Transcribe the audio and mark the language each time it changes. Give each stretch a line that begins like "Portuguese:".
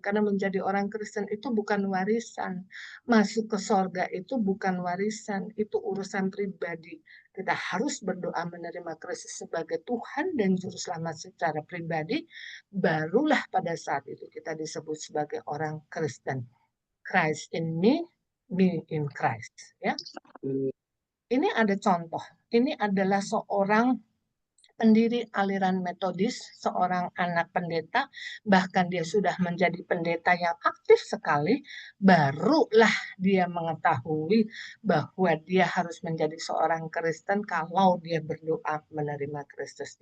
Indonesian: Karena menjadi orang Kristen itu bukan warisan. Masuk ke sorga itu bukan warisan, itu urusan pribadi. Kita harus berdoa menerima Kristus sebagai Tuhan dan Juru Selamat secara pribadi, barulah pada saat itu kita disebut sebagai orang Kristen.
English: Christ in me, me in Christ.
Indonesian: Ya. Ini ada contoh. Ini adalah seorang pendiri aliran Metodis, seorang anak pendeta, bahkan dia sudah menjadi pendeta yang aktif sekali, barulah dia mengetahui bahwa dia harus menjadi seorang Kristen kalau dia berdoa menerima Kristus.